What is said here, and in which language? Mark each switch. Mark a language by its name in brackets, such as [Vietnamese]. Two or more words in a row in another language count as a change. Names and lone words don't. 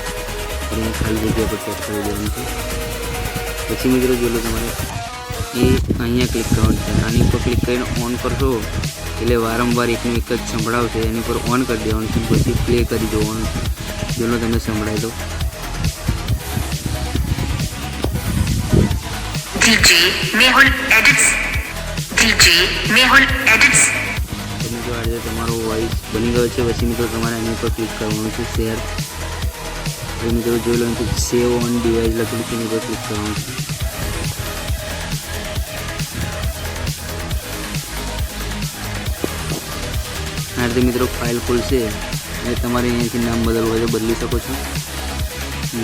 [Gujarati] અને ખાલી જગ્યા પર ચેક કરી દેવાનું છે. પછી મિત્રો જોઈ લો તમારે એ અહીંયા ક્લિક કરવાનું છે. આની ઉપર ક્લિક કરીને ઓન કરશો એટલે વારંવાર એકનું એક જ સંભળાવશે. એની પર ઓન કરી દેવાનું છે. પછી પ્લે કરી જોવાનું છે. જોઈ લો તમે સંભળાય તો. डीजे मेहुल एडिट्स डीजे मेहुल एडिट्स તમે જો આ રીતે તમારો વોઇસ બની ગયો છે. પછી મિત્રો તમારે એની ઉપર ક્લિક કરવાનું છે શેર. પછી મિત્રો જોઈ લો [English] save on device [Gujarati] લખેલું છે એની પર ક્લિક કરવાનું છે. આ રીતે મિત્રો ફાઇલ ખોલશે અને તમારે અહીંયાથી નામ બદલવું હોય તો બદલી શકો છો.